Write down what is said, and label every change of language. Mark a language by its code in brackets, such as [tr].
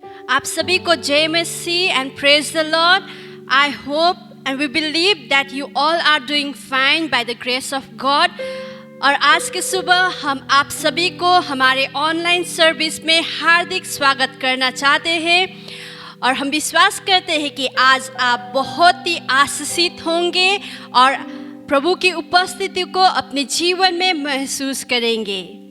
[hi] आप सभी को जय मसीह [en] and praise the Lord. I hope and we believe that you all are doing fine by the grace of God. [hi] और आज के सुबह हम आप सभी को हमारे ऑनलाइन सर्विस में हार्दिक स्वागत करना चाहते हैं और हम विश्वास करते हैं कि आज आप बहुत ही आशीषित होंगे और प्रभु की उपस्थिति को अपने जीवन में महसूस करेंगे।